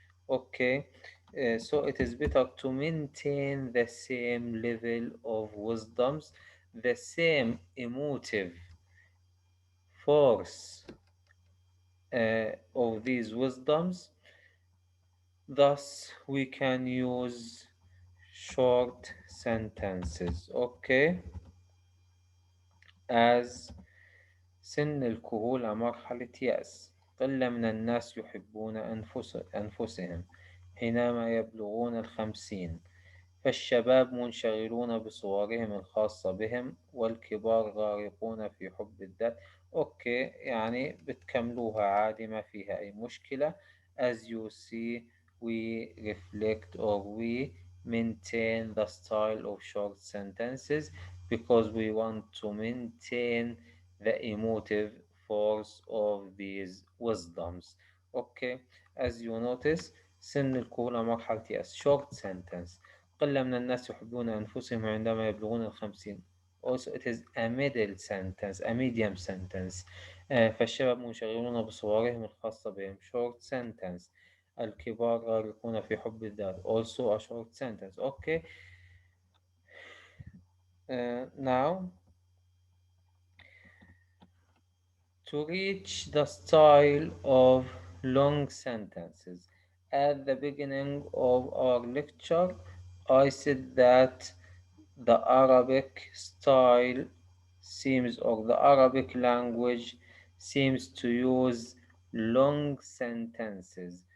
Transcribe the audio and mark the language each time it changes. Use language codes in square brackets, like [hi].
[en] Okay, so it is better to maintain the same level of wisdoms, the same emotive force of these wisdoms. Thus, we can use short sentences. Okay, as [ar] سن الكهولة مرحلة يأس. قلة من الناس يحبون أنفسهم حينما يبلغون الخمسين. فالشباب منشغلون بصورهم الخاصة بهم، والكبار غارقون في حب الذات. أوكي، يعني بتكملوها عادي، ما فيها أي مشكلة. [en] As you see, we reflect or we maintain the style of short sentences because we want to maintain the emotive force of these wisdoms. Okay, as you notice, [ar] سن الكهولة مرحلة يأس. [en] Short sentence. [ar] قلة من الناس يحبون أنفسهم عندما يبلغون الخمسين. [en] Also it is a middle sentence, a medium sentence. [ar] فالشباب منشغلون بصورهم الخاصة بهم. [en] Short sentence. [ar] الكبار غارقون في حب الذات. [en] Also a short sentence. Okay. Now to reach the style of long sentences. At the beginning of our lecture, I said that the Arabic style seems, or the Arabic language seems to use long sentences.